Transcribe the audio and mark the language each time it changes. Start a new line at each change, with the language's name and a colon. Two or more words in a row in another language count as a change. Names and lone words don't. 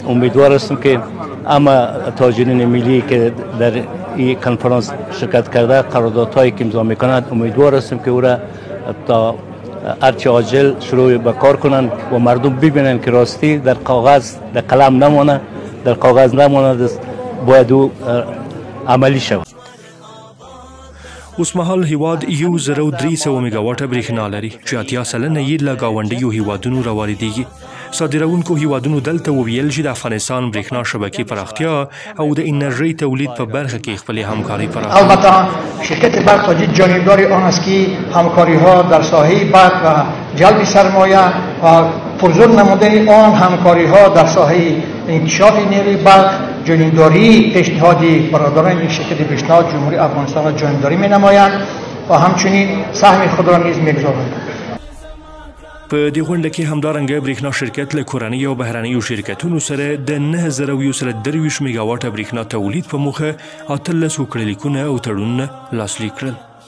Persian: امیدوار هستم که اما تاجرین ملی که در این کنفرانس شرکت کرده قراردادهایی که امضا میکنند امیدوار هستم که او را تا هرچه عاجل شروع به کار کنند و مردم ببینند که راستی در کاغذ در قلم نمانه در کاغذ نمانه باید او عملی شود.
Pashto: اوس مهال هیواد 1,300 میګاواټه برېښنا لري چې 80 سلنه یې له ګاونډیو هیوادونو راواردېږي. صادروونکو هیوادونو دلته وویل چې د افغانستان برېښنا شبکې پراختیا او د انرژۍ تولید په برخه کې خپلې همکارۍ پراخوي.
Persian: البته شرکت برق تاجیک جانبدار آن است که همکاری‌ها در ساحه برق و جلب سرمایه و پرزور نمودن آن همکاری‌ها در ساحه انکشاف نیروی برق جانبداری پیشنهادی برادران این شرکت برېښنا جمهوری افغانستان را جانبداری می‌نمایند و همچنین سهم خود را نیز می‌گذارند.
Pashto: په دې غونډه کې همدارنګه برېښنا شرکت له کورنۍ او بهرنیو شرکتونو سره د 9,123 میګاواټه برېښنا تولید په موخه 18 کړنلیکونه او تړونونه لاسلیک کړل.